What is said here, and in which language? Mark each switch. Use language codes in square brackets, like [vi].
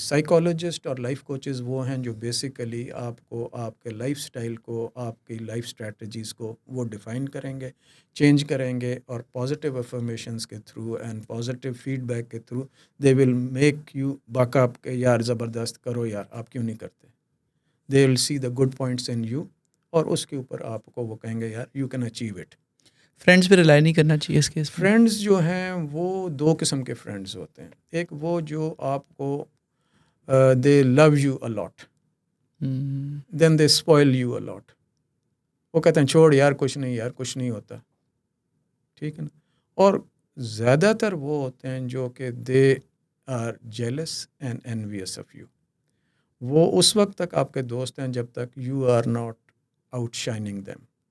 [ur] Psychologist اور life coaches وہ ہیں جو بیسیکلی آپ کو آپ کے لائف سٹائل کو، آپ کی لائف اسٹریٹجیز کو وہ ڈیفائن کریں گے، چینج کریں گے، اور پازیٹیو افرمیشنس کے through and positive feed back کے through [en] they will make you buck up [ur] کہ یار زبردست کرو یار، آپ کیوں نہیں کرتے. [en] they will see the good points in you, [ur] اور اس کے اوپر آپ کو وہ کہیں گے یار [en] You can achieve it. [ur] Friends پہ ریلائی نہیں کرنا چاہیے اس کیس میں. فرینڈز جو ہیں وہ دو قسم کے فرینڈز ہوتے ہیں. ایک وہ جو آپ کو [en] They love you a lot, then they spoil you a lot. [ur] وہ کہتے ہیں چھوڑ یار، کچھ نہیں یار، کچھ نہیں ہوتا. ٹھیک ہے نا. اور زیادہ تر وہ ہوتے ہیں جو کہ [en] They are jealous and envious of you. [ur] وہ اس وقت تک آپ کے دوست ہیں جب تک [en] You are not outshining them.